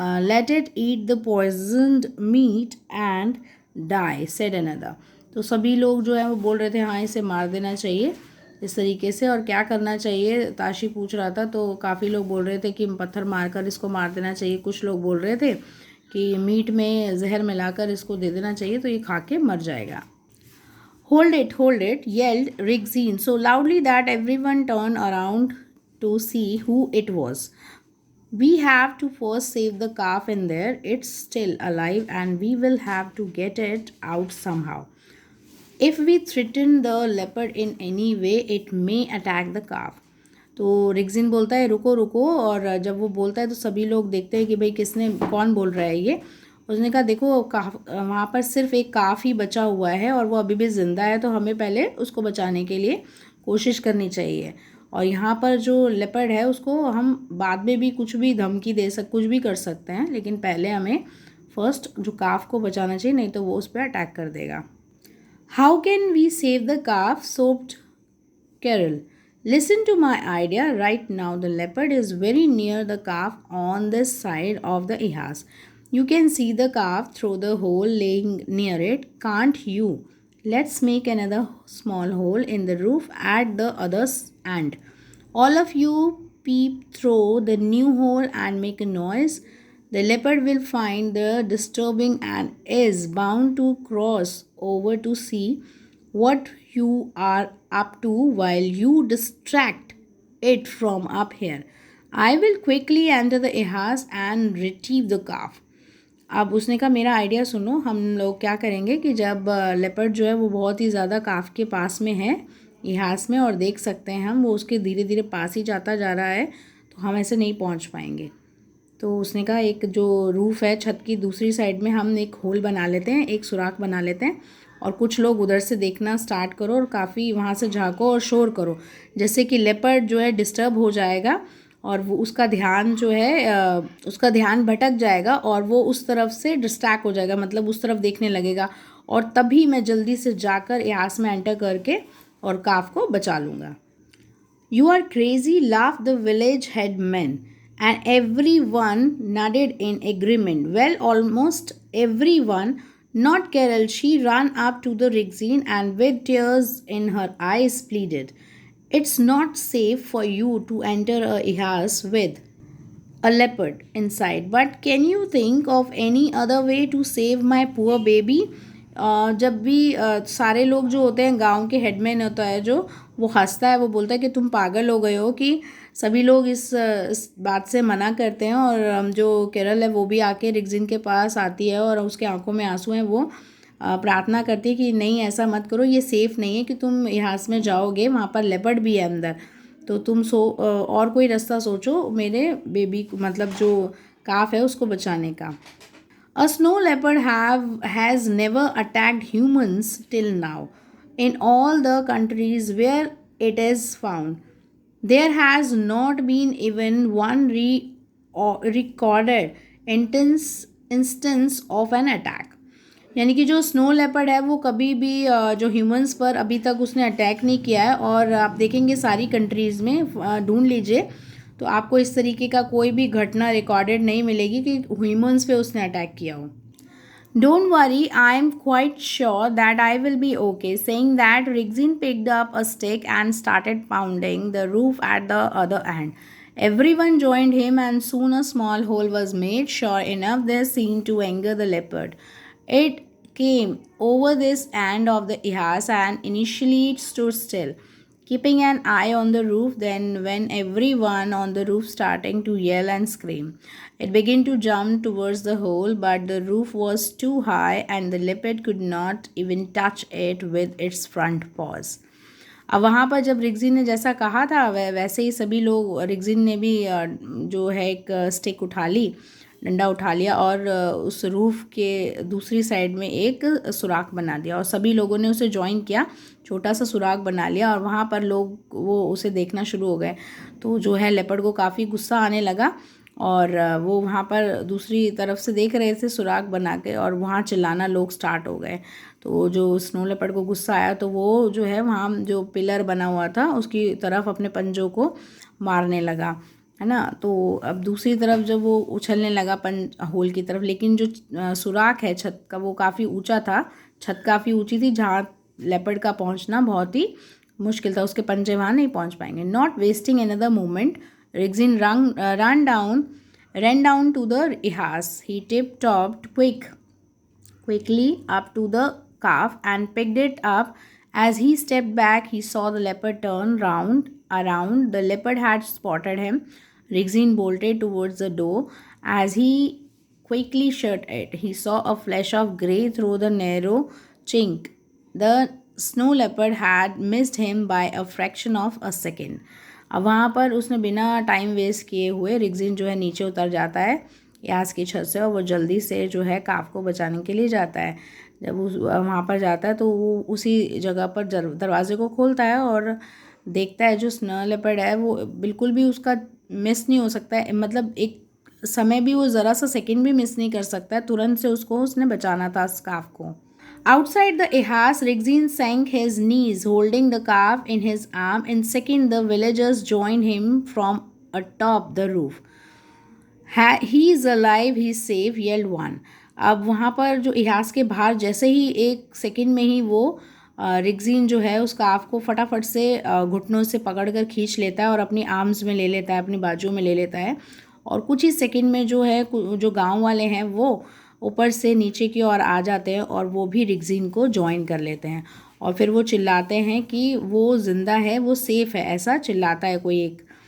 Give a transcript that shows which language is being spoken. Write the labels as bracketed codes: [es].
[en] Let it eat the poisoned meat and die, said another. [hi] तो सभी लोग जो है वो बोल रहे थे हाँ इसे मार देना चाहिए इस तरीके से। और क्या करना चाहिए ताशी पूछ रहा था, तो काफ़ी लोग बोल रहे थे कि पत्थर मारकर इसको मार देना चाहिए। कुछ लोग बोल रहे थे कि मीट में जहर मिलाकर इसको दे देना चाहिए तो ये खा के मर जाएगा। [en] hold it, yelled Rigzin so loudly that everyone turned around to see who it was. We have to first save the calf in there. It's still alive and we will have to get it out somehow. If we threaten the leopard in any way, it may attack the calf. [hi] तो रिग्जिन बोलता है रुको रुको, और जब वो बोलता है तो सभी लोग देखते हैं कि भाई कौन बोल रहा है ये। उसने कहा देखो वहाँ पर सिर्फ एक काफ ही बचा हुआ है और वो अभी भी ज़िंदा है, तो हमें पहले उसको बचाने के लिए कोशिश करनी चाहिए। और यहाँ पर जो लेपर्ड है उसको हम बाद में भी कुछ भी धमकी कुछ भी कर सकते हैं, लेकिन पहले हमें फर्स्ट जो काफ को बचाना चाहिए, नहीं तो वो उस पर अटैक कर देगा। [en] How can we save the calf, sobbed Carol. Listen to my idea right now. The leopard is very near the calf on this side of the Ihas. You can see the calf through the hole laying near it, can't you? Let's make another small hole in the roof at the other end. All of you peep through the new hole and make a noise. The leopard will find the disturbing and is bound to cross over to see what you are up to while you distract it from up here. I will quickly enter the Ihas and retrieve the calf. [hi] अब उसने कहा मेरा idea सुनो, हम लोग क्या करेंगे कि जब लेपर्ड जो है वो बहुत ही ज़्यादा काफ के पास में है इहास में, और देख सकते हैं हम वो उसके धीरे धीरे पास ही जाता जा रहा है, तो हम ऐसे नहीं पहुंच पाएंगे। तो उसने कहा एक जो रूफ़ है छत की दूसरी साइड में हम एक होल बना लेते हैं, एक सुराख बना लेते हैं, और कुछ लोग उधर से देखना स्टार्ट करो और काफ़ी वहाँ से झाँको और शोर करो, जैसे कि लेपर्ड जो है डिस्टर्ब हो जाएगा और वो उसका ध्यान जो है उसका ध्यान भटक जाएगा और वो उस तरफ से डिस्ट्रैक्ट हो जाएगा, मतलब उस तरफ देखने लगेगा, और तभी मैं जल्दी से जाकर इहास में एंटर करके और काफ को बचा लूँगा। [en] You are crazy, laughed the village head men, and everyone nodded in agreement. Well, almost everyone. Not Carol. She ran up to the Rigzin and with tears in her eyes pleaded, it's not safe for you to enter a Ihas with a leopard inside. But can you think of any other way to save my poor baby? [hi] जब भी सारे लोग जो होते हैं, गांव के headman होता है जो, वो हंसता है, वो बोलता है कि तुम पागल हो गए हो कि सभी लोग इस बात से मना करते हैं। और जो केरल है वो भी आके रिग्जिन के पास आती है और उसके आंखों में आंसू हैं, वो प्रार्थना करती है कि नहीं ऐसा मत करो, ये सेफ़ नहीं है कि तुम इहास में जाओगे, वहाँ पर लेपर्ड भी है अंदर, तो तुम और कोई रास्ता सोचो मेरे बेबी मतलब जो काफ है उसको बचाने का। [en] A snow leopard has never attacked humans till now. In all the countries where it is found, there has not been even one recorded instance of an attack. [hi] यानी कि जो स्नो लेपर्ड है वो कभी भी जो ह्यूमंस पर अभी तक उसने अटैक नहीं किया है, और आप देखेंगे सारी कंट्रीज़ में ढूंढ लीजिए तो आपको इस तरीके का कोई भी घटना रिकॉर्डेड नहीं मिलेगी कि ह्यूमंस पे उसने अटैक किया हो। [en] Don't worry, I am quite sure that I will be okay. Saying that, Rigzin picked up a stick and started pounding the roof at the other end. Everyone joined him, and soon a small hole was made. Sure enough, this seemed to anger the leopard. It came over this end of the ihas and initially it stood still, keeping an eye on the roof. Then, when everyone on the roof starting to yell and scream, it began to jump towards the hole, but the roof was too high and the leopard could not even touch it with its front paws. [hi] अब वहाँ पर जब रिग्जिन ने जैसा कहा था वैसे ही सभी लोग, रिग्जिन ने भी जो है एक स्टिक उठा ली, डंडा उठा लिया और उस रूफ़ के दूसरी साइड में एक सुराख बना दिया और सभी लोगों ने उसे ज्वाइन किया, छोटा सा सुराख बना लिया और वहाँ पर लोग वो उसे देखना शुरू हो गए। तो जो है लेपर्ड को काफ़ी गुस्सा आने लगा और वो वहाँ पर दूसरी तरफ से देख रहे थे सुराख बना के और वहाँ चिल्लाना लोग स्टार्ट हो गए। तो जो स्नो लेपर्ड को गुस्सा आया तो वो जो है वहाँ जो पिलर बना हुआ था उसकी तरफ अपने पंजों को मारने लगा, है ना। तो अब दूसरी तरफ जब वो उछलने लगा होल की तरफ, लेकिन जो सुराख है छत का वो काफ़ी ऊंचा था, छत काफ़ी ऊंची थी जहाँ लेपर्ड का पहुँचना बहुत ही मुश्किल था, उसके पंजे वहाँ नहीं पहुँच पाएंगे। [en] Not wasting another moment, Rigzin ran down to the ihas. He tiptoed quickly up to the calf and picked it up. As he stepped back, he saw the leopard turn round around. The leopard had spotted him. Rigzin bolted towards the door. As he quickly shut it, he saw a flash of grey through the narrow chink. The snow leopard had missed him by a fraction of a second. [hi] अब वहाँ पर उसने बिना time waste किए हुए रिग्जिन जो है नीचे उतर जाता है यास की छत से और वो जल्दी से जो है काफ को बचाने के लिए जाता है। जब वो वहाँ पर जाता है तो वो उसी जगह पर दरवाजे को खोलता है और देखता है जो स्नो लेपर्ड है वो बिल्कुल भी उसका मिस नहीं हो सकता है, मतलब एक समय भी वो ज़रा सा सेकंड भी मिस नहीं कर सकता है, तुरंत से उसको उसने बचाना था स्काफ को। [en] Outside the ihas, Rigzin sank his knees, holding the calf in his arm. In second, the villagers joined him from atop the roof. He is alive, he is safe, yelled one. [hi] अब वहाँ पर जो इहास के बाहर जैसे ही एक second में ही वो रिग्जिन जो है उस काफ को फटाफट से घुटनों से पकड़कर खींच लेता है और अपनी आर्म्स में ले लेता है, अपनी बाजुओं में ले लेता है और कुछ ही सेकंड में जो है जो गांव वाले हैं वो ऊपर से नीचे की ओर आ जाते हैं और वो भी रिग्जिन को ज्वाइन कर लेते हैं और फिर वो चिल्लाते हैं कि वो ज़िंदा है, वो सेफ़ है, ऐसा चिल्लाता है कोई एक।